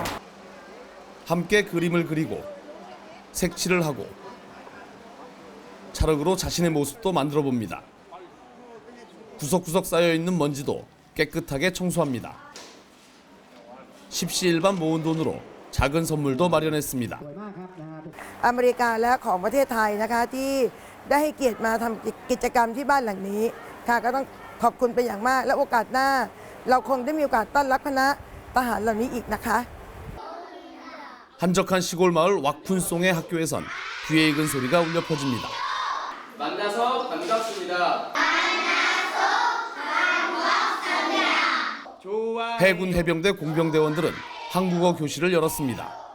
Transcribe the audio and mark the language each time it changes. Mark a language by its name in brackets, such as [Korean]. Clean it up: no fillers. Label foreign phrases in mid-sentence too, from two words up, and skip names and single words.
[Korean] 함께 그림을 그리고 색칠을 하고 찰흙으로 자신의 모습도 만들어 봅니다. 구석구석 쌓여있는 먼지도 깨끗하게 청소합니다. 십시일반 모은 돈으로 작은 선물도 마련했습니다. [Thai] อเมริกาและของประเทศไทยนะคะที่ได้ให้เกียรติมาทำกิจกรรมที่บ้านหลังนี้ค่ะก็ต้องขอบคุณเป็นอย่างมากและโอกาสหน้าเราคงได้มีโอกาสต้อนรับคณะทหารเหล่านี้อีกนะคะ [Korean] 한적한 시골 마을 왁푼송의 학교에선 귀에 익은 소리가 울려 퍼집니다. 만나서 반갑습니다. 해군 해병대 공병대원들은 한국어 교실을 열었습니다.